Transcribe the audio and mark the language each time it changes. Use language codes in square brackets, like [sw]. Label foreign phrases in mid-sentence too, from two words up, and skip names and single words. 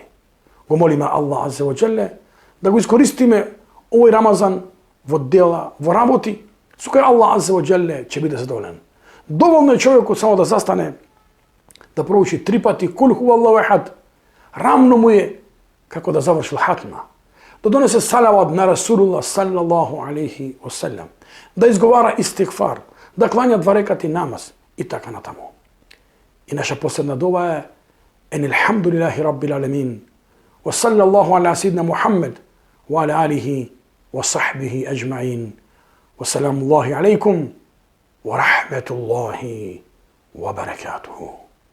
[mk] Го молиме Аллах [ar] عز وجل [mk] да го искористиме овој Рамазан во дела, во работи, со кој Аллах [ar] عز وجل [mk] ќе биде задоволен. Доволно е човекот само да застане, да проучи 3 пати [ar] قل هو الله أحد, [mk] рамно му е како да завршил хатма, да донесе салават на Расулуллах [ar] صلى الله عليه وسلم, [mk] да изговара истигфар, да клања 2 рекати намаз и така натаму. И наша последна дова е [ar] أن الحمد لله رب العالمين وصلى الله على سيدنا محمد وعلى آله وصحبه أجمعين وسلام الله عليكم ورحمة الله وبركاته.